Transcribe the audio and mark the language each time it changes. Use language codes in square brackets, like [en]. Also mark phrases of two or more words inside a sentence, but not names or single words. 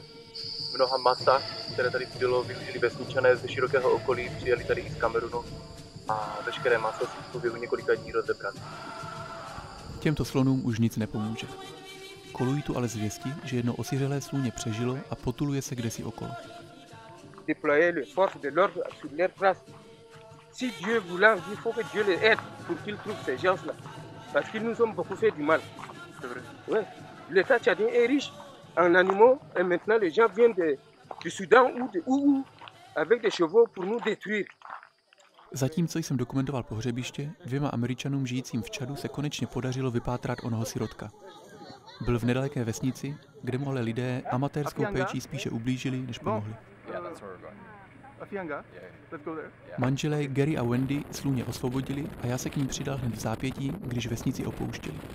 [cs] Mnoha masa, které tady bylo, využili vesničané ze širokého okolí, přijeli tady i z Kamerunu a veškeré maso si v průběhu několika dní rozebrali. Těmto slonům už nic nepomůže. Kolují tu ale zvěsti, že jedno osiřelé slůně přežilo a potuluje se kdesi okolo. [fr] Déployer les forces de l'ordre sur leur trace. Si Dieu voulant, il faut que Dieu les aide pour qu'ils trouvent ces gens-là. Parce qu'ils nous ont beaucoup fait du mal. C'est vrai. Ouais. L'État tchadien est riche en animaux et maintenant les gens viennent du Soudan ou de où avec des chevaux pour nous détruire. [cs] Zatímco jsem dokumentoval pohřebiště, 2 Američanům žijícím v Čadu se konečně podařilo vypátrat onoho sirotka. Byl v nedaleké vesnici, kde mu ale lidé amatérskou péčí spíše ublížili, než pomohli. Manželé Gary a Wendy slůně osvobodili a já se k ním přidal hned v zápětí, když vesnici opouštěli.